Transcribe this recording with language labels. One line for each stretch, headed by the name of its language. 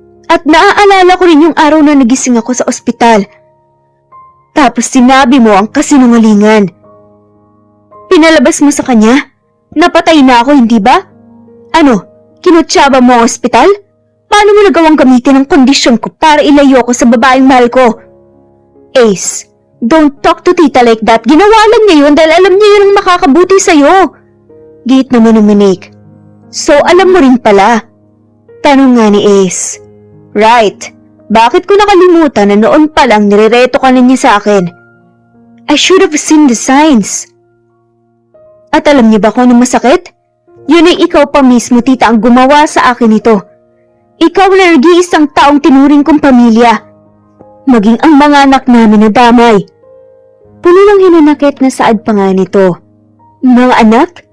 Filipino: At naaalala ko rin yung araw na nagising ako sa ospital. Tapos sinabi mo ang kasinungalingan. Pinalabas mo sa kanya? Napatay na ako, hindi ba? Ano, kinutsaba mo ang ospital? Paano mo nagawang gamitin ang kondisyon ko para ilayo ko sa babaeng mahal ko?
English: Ace, don't talk to tita like that.
Filipino: Ginawa lang niya yun dahil alam niya yun ang makakabuti sa'yo. Gate naman ng Monique. So alam mo rin pala. Tanong nga ni Ace. Right. Bakit ko nakalimutan na noon pa lang nirereto ka niya sa akin?
English: I should have seen the signs.
Filipino: At alam niyo ba kung ano masakit? Yun ay ikaw pa mismo, tita, ang gumawa sa akin ito. Ikaw na nag-iisang taong tinuring kong pamilya. Maging ang mga anak namin na damay. Puno ng hinanakit na saad pa nga nito. Mga anak?